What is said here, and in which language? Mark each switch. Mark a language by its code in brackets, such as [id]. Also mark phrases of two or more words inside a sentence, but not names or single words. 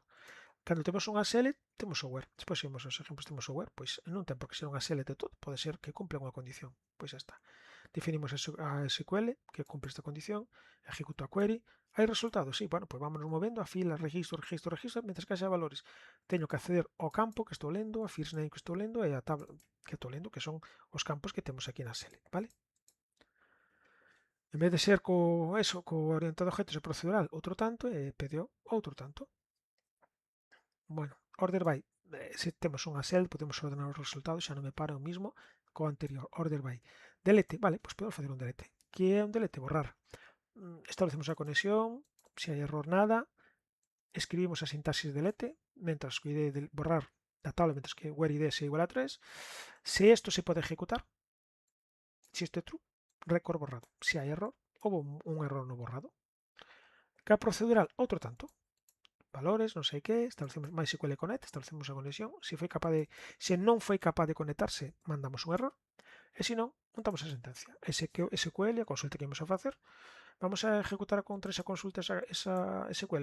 [gl] Cando temos unha SL, temos software. Despois, se vemos os exemplos, temos software, pois non ten por que ser unha SL de todo, pode ser que cumpla unha condición. Pois xa está. Definimos a SQL que cumpre esta condición, ejecuto a query, hai resultados, sí, bueno, pois vámonos movendo a fila, registro, registro, registro, mentre que haxa valores. Teño que acceder ao campo que estou lendo, a [en] first name [gl] que estou lendo e a tabla que estou lendo, que son os campos que temos aquí na SL, vale? En vez de ser co orientado a objetos e procedural outro tanto, e PDO outro tanto. Bueno, [en] order by. [gl] Se temos unha cell, podemos ordenar os resultados, xa non me para o mismo co anterior. [en] Order by. [gl] Delete, vale, pois podemos facer un delete. Que é un delete? Borrar. Establecemos a conexión, se hai error nada, escribimos a sintaxis delete, mentras que id de borrar da tabla, mentras que where id é igual a 3. Se isto se pode ejecutar, se isto é true, record borrado. Se hai error, houve un error no borrado. Que a procedural, outro tanto. Valores, non sei que, establecemos MySQL Connect, establecemos a conexión. Se non foi capaz de conectarse, mandamos un error. E se non, montamos a sentencia. SQL, a consulta que íamos a facer, vamos a ejecutar contra esa consulta esa SQL.